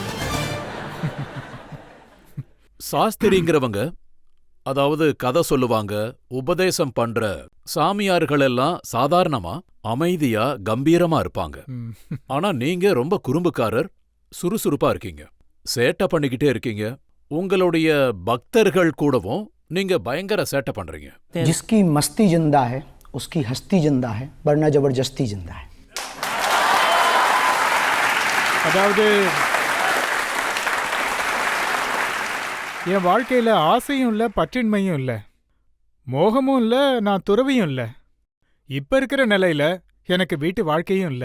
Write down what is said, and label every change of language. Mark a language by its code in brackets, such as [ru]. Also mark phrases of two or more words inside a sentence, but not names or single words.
[ta] சாஸ்திரிங்கிறவங்க, அதாவது கதை சொல்லுவாங்க, உபதேசம் பண்ற சாமியார்கள் எல்லாம் சாதாரணமா அமைதியா கம்பீரமா இருப்பாங்க. ஆனா நீங்க ரொம்ப குறும்புக்காரர், சுறுசுறுப்பா இருக்கீங்க, சேட்டை பண்ணிக்கிட்டே இருக்கீங்க. உங்களுடைய பக்தர்கள் கூடவும் நீங்க பயங்கர சேட்டை பண்றீங்க. [hi] जिसकी मस्ती जिंदा है उसकी हस्ती जिंदा है वरना जबरदस्ती जिंदा है. [ta] அதாவது என் வாழ்க்கையில ஆசையும் இல்ல, பற்றின்மையும் இல்ல, மோகமும் இல்ல, நான் துறவியும் இல்ல. இப்ப இருக்கிற நிலையில எனக்கு வீட்டு வாழ்க்கையும் இல்ல.